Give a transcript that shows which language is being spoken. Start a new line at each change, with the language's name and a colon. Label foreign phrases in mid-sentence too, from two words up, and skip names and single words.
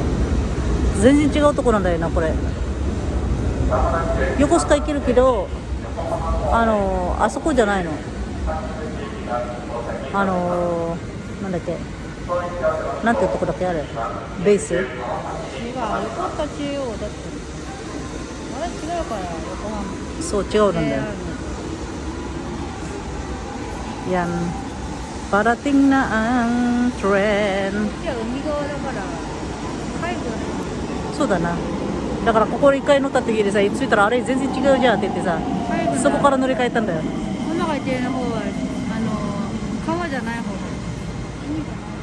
Japanese: 全然違うとこなんだよなこれ。横須賀行けるけど、あそこじゃないの。なんだっけ、なんていうとこだっけあれ、ベース。違う、横須賀中央だって。あれ違うから、横浜。そう違うんだよ。
Filipino: Yan parating na ang tren。
Japanese: じゃあ海側だから、海部だね。そうだな。だからここ一回乗った時でさ、着いたらあれ全然違うじゃんって言ってさ、そこから乗り換えたんだよ。ママが言ってる方は、川じゃない方だ。海じゃない。